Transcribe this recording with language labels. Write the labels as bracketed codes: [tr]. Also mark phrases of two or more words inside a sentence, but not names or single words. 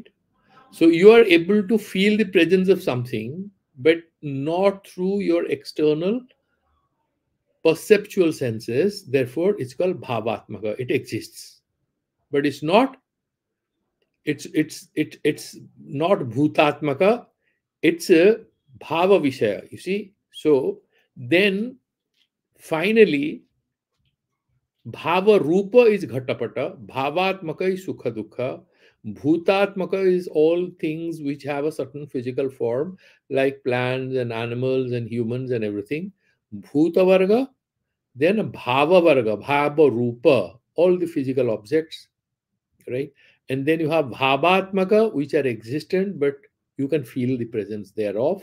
[en] So you are able to feel the presence of something, but not through your external perceptual senses. Therefore, it's called bhavatmaka. It exists, but it's not bhutatmaka. It's a [sa] bhava vishaya. [en] You see. So then finally, [sa] Bhava Rupa [en] is Ghatapata, Bhavatmaka is [sa] Sukha Dukha, [en] Bhutatmaka is all things which have a certain physical form, like plants and animals and humans and everything. [sa] Bhuta Varga, then Bhava Varga, Bhava Rupa, [en] all the physical objects, right? And then you have Bhavatmaka, which are existent, but you can feel the presence thereof.